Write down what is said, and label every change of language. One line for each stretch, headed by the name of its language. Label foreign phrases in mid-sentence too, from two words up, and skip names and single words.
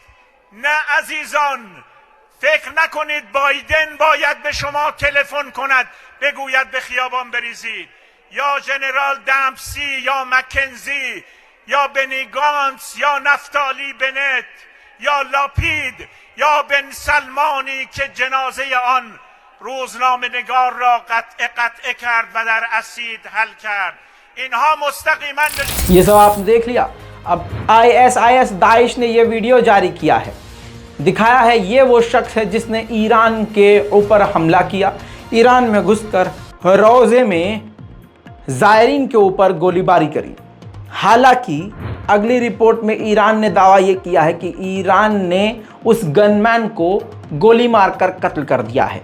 Persian: نه عزیزان، فکر نکنید بایدن باید به شما تلفن کند بگوید به خیابان بریزید، یا جنرال دمپسی یا مکنزی یا بنی گانتس یا نفتالی بنت یا لاپید یا بن سلمانی که جنازه آن روزنامه نگار را قطع کرد و در اسید حل کرد. اینها مستقیما
Hindi: ये सब आपने देख लिया। अब ISIS दाइश ने ये वीडियो जारी किया है, दिखाया है ये वो शख्स है जिसने ईरान के ऊपर हमला किया, ईरान में घुसकर रोज़े में ज़ायरीन के ऊपर गोलीबारी करी। हालांकि अगली रिपोर्ट में ईरान ने दावा ये किया है कि ईरान ने उस गनमैन को गोली मारकर कत्ल कर दिया है।